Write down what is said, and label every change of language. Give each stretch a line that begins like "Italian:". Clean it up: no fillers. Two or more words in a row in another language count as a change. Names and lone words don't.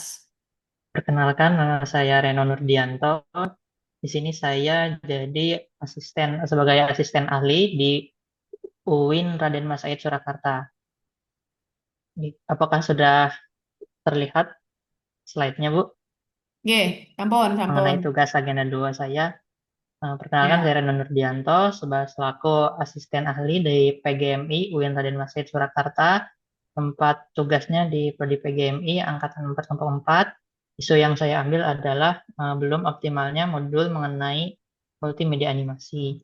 Indonesian: Perkenalkan, nama saya Reno Nurdianto. Di sini saya jadi sebagai asisten ahli di UIN Raden Mas Said Surakarta. Apakah sudah terlihat slide-nya, Bu?
Javanese: Nggih, sampun,
Indonesian: Mengenai
Javanese: sampun.
Indonesian: tugas agenda 2 saya. Perkenalkan, saya Ya. Reno Nurdianto, selaku asisten ahli dari PGMI UIN Raden Mas Said Surakarta. Tempat tugasnya di Prodi PGMI Angkatan 4 Isu yang saya ambil adalah belum optimalnya modul mengenai multimedia animasi.